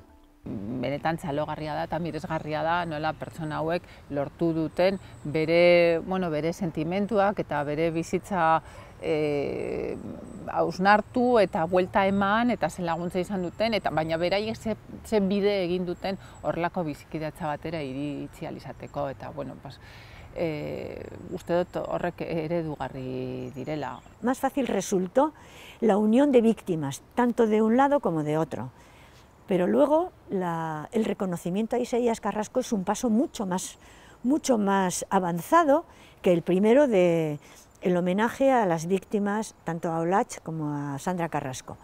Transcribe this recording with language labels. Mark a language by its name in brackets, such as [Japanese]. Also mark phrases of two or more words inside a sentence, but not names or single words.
[Basque] Benetan txalogarria da eta miresgarria da nola pertsona hauek lortu duten bere sentimenduak eta bere bizitza hausnartu eta buelta eman eta ze laguntza izan duten, baina beraiek ze bide egin duten horrelako bizikidetza batera iritsi ahal izateko eta uste dut horrek eredugarri direla. [Spanish] Más fácil resultó la unión de víctimas, tanto de un lado como de otro. Pero luego el reconocimiento a Isaías Carrasco es un paso mucho más avanzado que el primero del homenaje a las víctimas, tanto a Olatz como a Sandra Carrasco.